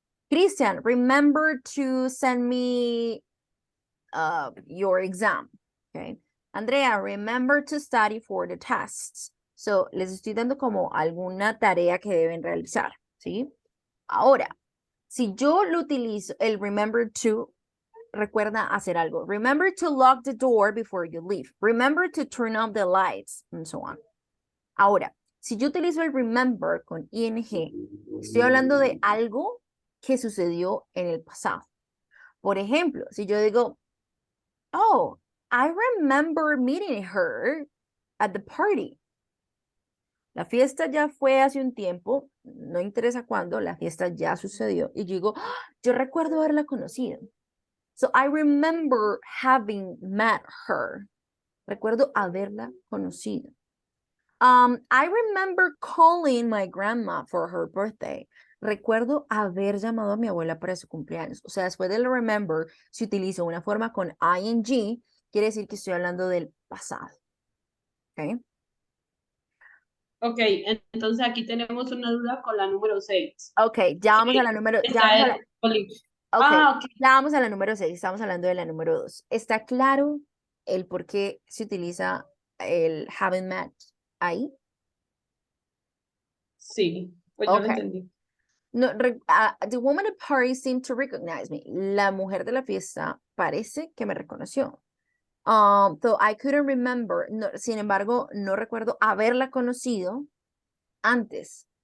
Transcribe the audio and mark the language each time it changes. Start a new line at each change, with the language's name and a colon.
English: Christian, remember to send me your exam. Okay. Andrea, remember to study for the tests.
Spanish: So, les estoy dando como alguna tarea que deben realizar, ¿sí? Ahora, si yo lo utilizo, el remember to, recuerda hacer algo.
English: Remember to lock the door before you leave. Remember to turn off the lights, and so on.
Spanish: Ahora, si yo utilizo el remember con ing, estoy hablando de algo que sucedió en el pasado. Por ejemplo, si yo digo,
English: oh, I remember meeting her at the party.
Spanish: La fiesta ya fue hace un tiempo, no interesa cuándo, la fiesta ya sucedió. Y yo digo, yo recuerdo haberla conocido.
English: So I remember having met her.
Spanish: Recuerdo haberla conocido.
English: I remember calling my grandma for her birthday.
Spanish: Recuerdo haber llamado a mi abuela para su cumpleaños. O sea, después del remember, si utilizo una forma con ing, quiere decir que estoy hablando del pasado. ¿Ok? Ok, entonces aquí tenemos una duda con la número 6. Ok, ya vamos a la número, ya Está vamos a la, el boli- ok, ok. ya vamos a la número 6, estamos hablando de la número 2. ¿Está claro el por qué se utiliza el haven't met ahí? Sí, pues yo lo Ok. entendí.
English: No, the woman at party seemed to recognize me.
Spanish: La mujer de la fiesta parece que me reconoció.
English: Though I couldn't remember.
Spanish: No, sin embargo, no recuerdo haberla conocido antes.